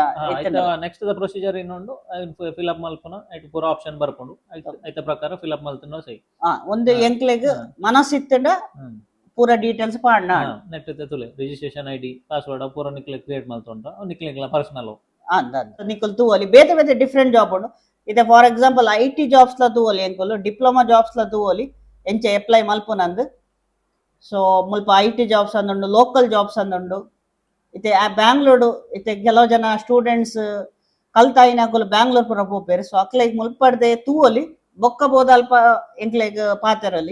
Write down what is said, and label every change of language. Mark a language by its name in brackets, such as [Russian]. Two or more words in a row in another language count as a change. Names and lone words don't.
[Tulu] ನೆಕ್ಸ್ಟ್ ದ ಪ್ರೊಸೀಜರ್ ಇನ್ನೊಂದು ಫಿಲ್ಅಪ್ ಮಲ್ಪುನ ಐಟ್ ಪೂರ ಆಪ್ಷನ್ ಬರ್ಕೊಂಡು ಐತ ಪ್ರಕಾರ ಫಿಲ್ಅಪ್ ಮಲ್ತುನ ಸೈ ಒಂದು ಎಂಕ್ಲೆಗ್ ಮನಸ್ಸಿತ್ತಂಡ ಪೂರ ಡೀಟೇಲ್ಸ್ ಪಾಡ್ನ ನೆಟ್ ತುಲೆ [English] registration ID password [Tulu] ಪೂರ ನಿಕ್ಲೆ ಕ್ರಿಯೇಟ್ ಮಲ್ತುಂಡ ನಿಕ್ಲೆಗ್ಲ ಪರ್ಸನಲ್ ನಿಕುಲ್ ತೂವಲಿ ಬೇತೆ ಬೇತೆ [English] different job [Tulu] ಉಂಡು. ಇದೆ [English] for example IT jobs [Tulu] ಲ ತೂವಲಿ ಎಂಕುಲು [English] diploma jobs [Tulu] ಲ ತೂವಲಿ ಎಂಚ ಅಪ್ಲೈ ಮಲ್ಪುನಂದು. ಸೊ ಮುಲ್ಪ [English] IT jobs [Tulu] ಅಂದುಂಡು, [English] local jobs [Tulu] ಅಂದುಂಡು. ಇತ್ತೆ ಬ್ಯಾಂಗ್ಳೂರು ಇತ್ತೆ ಕೆಲವು ಜನ ಸ್ಟೂಡೆಂಟ್ಸ್ ಕಲ್ತಾಯಿನಕುಲು ಬ್ಯಾಂಗ್ಳೂರ್ ಪುರ ಪೋಪೇರು. ಸೊ ಅಕ್ಲೆಗ್ ಮುಲ್ಪಡ್ದೆ ತೂವಲಿ ಬೊಕ್ಕ ಬೋದ ಅಲ್ಪ ಎಂಕ್ಲೆಗ್ ಪಾತೆರಲ್ಲಿ